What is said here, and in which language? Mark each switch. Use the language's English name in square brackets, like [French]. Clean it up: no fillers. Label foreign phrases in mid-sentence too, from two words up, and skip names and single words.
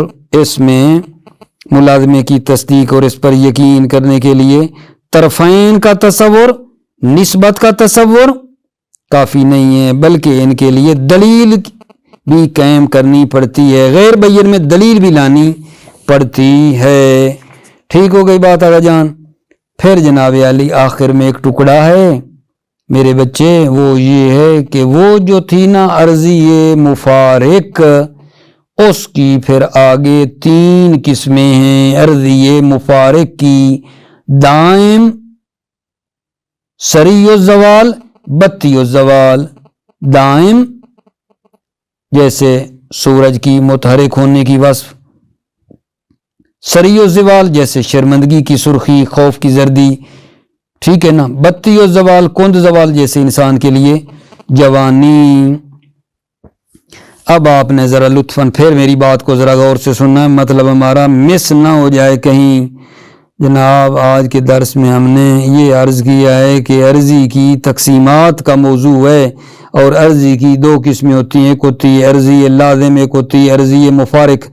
[Urdu] اس میں ملازمے کی تصدیق اور اس پر یقین کرنے کے لیے طرفین کا تصور، نسبت کا تصور کافی نہیں ہے بلکہ ان کے لیے دلیل بھی قائم کرنی پڑتی ہے، غیر بین میں دلیل بھی لانی پڑتی ہے، ٹھیک ہو گئی بات آگا جان۔ پھر جناب علی آخر میں ایک ٹکڑا ہے میرے بچے، وہ یہ ہے کہ وہ جو تھی نا عرضی مفارق، اس کی پھر آگے 3 قسمیں ہیں عرضی مفارق کی، دائم، سریع الزوال، بطیع الزوال۔ دائم جیسے سورج کی متحرک ہونے کی وصف، سریع الزوال جیسے شرمندگی کی سرخی، خوف کی زردی، ٹھیک ہے نا، بطیع الزوال کند زوال جیسے انسان کے لیے جوانی۔ اب آپ نے ذرا لطفاً پھر میری بات کو ذرا غور سے سننا ہے، مطلب ہمارا مس نہ ہو جائے کہیں۔ جناب آج کے درس میں ہم نے یہ عرض کیا ہے کہ عرضی کی تقسیمات کا موضوع ہے اور عرضی کی 2 قسمیں ہوتی ہیں، ایک ہوتی ہے عرضی لازم، ایک ہوتی ہے عرضی مفارق۔